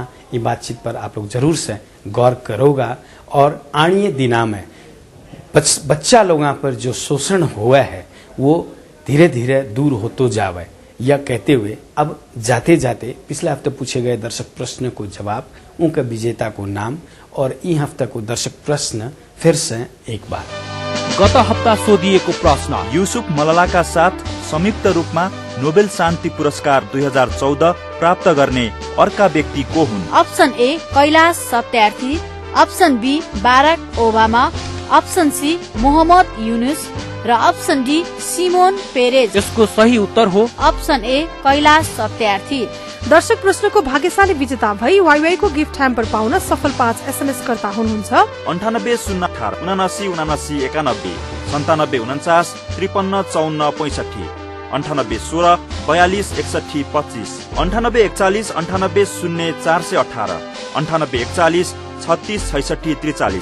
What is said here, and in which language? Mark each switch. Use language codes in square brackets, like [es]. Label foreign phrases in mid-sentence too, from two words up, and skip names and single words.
[hi] ये बातचीत पर आप लोग जरूर से गौर करोगा, और आने दिना में बच्चा लोगों पर जो शोषण हुआ है वो धीरे धीरे दूर होते जावे, यह कहते हुए अब जाते जाते पिछले हफ्ते पूछे गए दर्शक प्रश्न को जवाब, उनका विजेता को नाम, और ई हफ्ता को दर्शक प्रश्न फिर से एक बार। [ne] गत हप्ता सोधिएको प्रश्न, युसुफ मलालाका साथ संयुक्त रूपमा नोबेल शान्ति पुरस्कार 2014 प्राप्त गर्ने अर्का व्यक्ति को हुन्? [en] option A [ne] कैलाश सत्यार्थी, [en] option B [ne] बाराक ओबामा, [en] option C [ne] मोहम्मद यूनुस र [en] option D [ne] सिमोन पेरेज। यसको सही उत्तर हो [en] option A कैलाश सत्यार्थी। [ne] दर्शक प्रश्नको भाग्यशाली विजेता भई वाइवाई को [en] gift hamper [ne] पाउन सफल 5 SMS कर्ता हुनुहुन्छ 98 018 79 79 91 97 49 53 54 65 98 16 42 61 25 98 41 98 0 418 98 41 36 66 43।